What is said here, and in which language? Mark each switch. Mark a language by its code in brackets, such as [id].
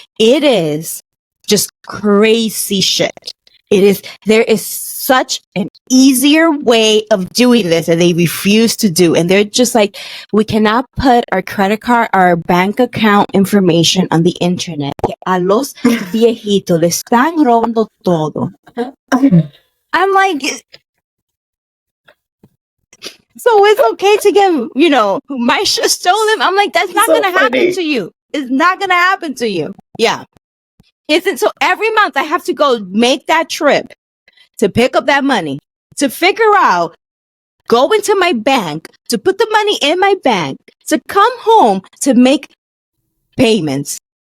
[en] It is just crazy shit. There is such an easier way of doing this and they refuse to do. And they're just like, we cannot put our credit card, our bank account information on the internet. [es] A los viejitos le están robando todo. [en] I'm like, so it's okay to get, my shit stolen. I'm like, that's not going to happen to you. It's not going to happen to you. Yeah. So every month I have to go make that trip to pick up that money, to figure out, go into my bank, to put the money in my bank, to come home to make payments.